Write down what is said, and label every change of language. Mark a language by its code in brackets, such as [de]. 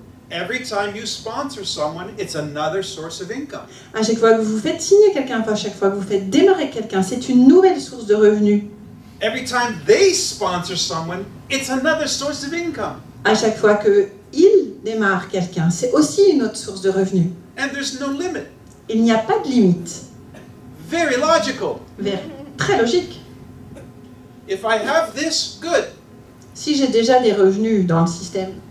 [en] Every time you sponsor someone, it's another source of income. [fr] À chaque fois que vous faites signer quelqu'un, à chaque fois que vous faites démarrer quelqu'un, c'est une nouvelle source de revenus. [en] Every time they sponsor someone, it's another source of income. [fr] À chaque fois qu'ils démarrent quelqu'un, c'est aussi une autre source de revenus. [en] And there's no limit. [fr] Il n'y a pas de limite. [en] Very logical. [fr] Très logique. [en] If I have this, good. [fr] Si j'ai déjà des revenus dans le système,